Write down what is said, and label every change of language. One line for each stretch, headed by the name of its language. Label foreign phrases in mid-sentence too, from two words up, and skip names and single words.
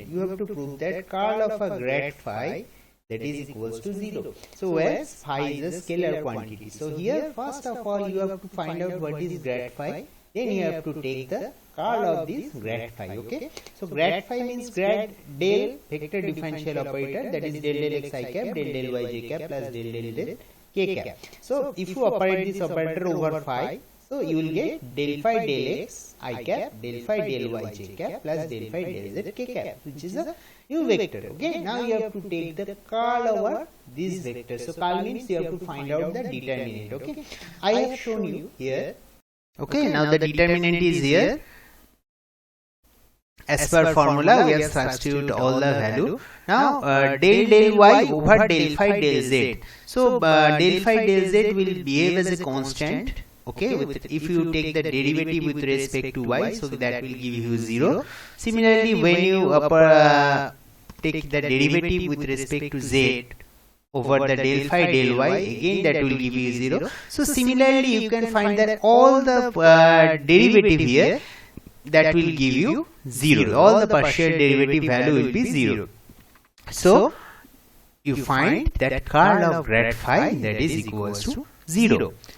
English: You have to prove that curl of a grad phi, that is equals to 0. So whereas phi is a scalar quantity. So here first of all you have to find out what is grad phi. Then you have to take the curl of this grad phi, okay. So grad phi means grad del vector differential operator, that is del x I cap, del y j cap plus del k cap. So if you operate this operator over phi, so you will get del phi del x I cap, del phi del y j cap plus del phi del z k cap, which is a u vector, okay. Now you have to take the curl over this vector. So curl means you have to find out the determinant, okay. I have shown you here. Okay, now the determinant is here. As per formula, we have substituted all the value. Now del y over del phi del z. So del phi del z will behave as a constant. Okay, if you take the derivative with respect to y, so that will give you 0. Similarly, when you take the derivative with respect to z over the del phi del y, again that will give you 0. So similarly, you can find that all the derivative here, that will give you 0. All the partial derivative value will be 0. So you find that curl of grad phi, that is equals to 0.